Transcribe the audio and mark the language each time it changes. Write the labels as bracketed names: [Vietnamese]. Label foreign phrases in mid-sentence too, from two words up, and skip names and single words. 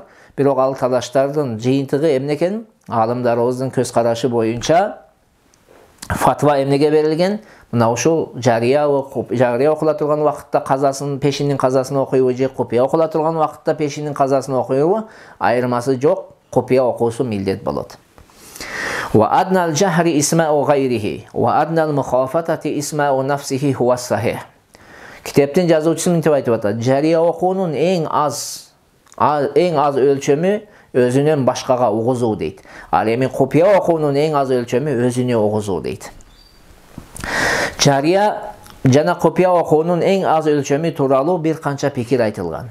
[Kyrgyz] Бирок ал талаштардын жыйынтыгы эмне экен? Алымдарыбыздын көз карашы боюнча фатва эмнеге берилген? Мына ушул жария окула турган убакытта казасын, пешиндин казасын окуйбу же купия окула турган убакытта пешиндин казасын окуйбу? Айырмасы жок, купия окуусу милдет болот. [Arabic] وأدنى الجهر إسماع غيره وأدنى المخافتة إسماع نفسه هو الصحيح. [Kyrgyz] Китептин жазуучусу мынтип айтып атат: жария окуунун эң аз өлчөмү өзүнөн башкага угузуу дейт. Ал эми купия окуунун эң аз өлчөмү өзүнө угузуу дейт. Жария жана купия окуунун эң аз өлчөмү тууралуу бир канча пикир айтылган.